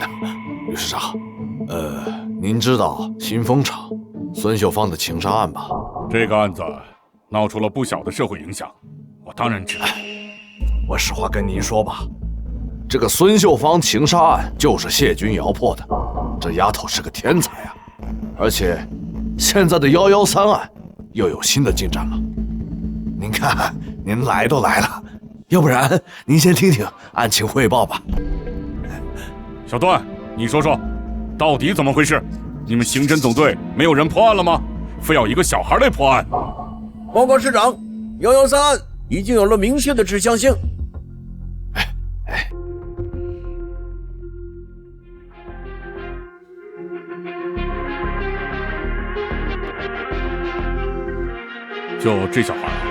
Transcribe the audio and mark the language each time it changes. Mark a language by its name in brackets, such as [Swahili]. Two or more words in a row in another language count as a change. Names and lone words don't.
[Chinese] 呂市長，您知道新豐廠孫秀芳的情殺案吧？這個案子鬧出了不小的社會影響，我當然知道。我實話跟您說吧，這個孫秀芳情殺案就是謝君堯破的，這丫頭是個天才啊！而且現在的113案又有新的進展了。您看，您來都來了，要不然您先聽聽案情匯報吧。小段，你說說，到底怎麼回事？你們刑偵總隊沒有人破案了嗎？非要一個小孩來破案？報告市長，113案已經有了明確的指向性。就這小孩，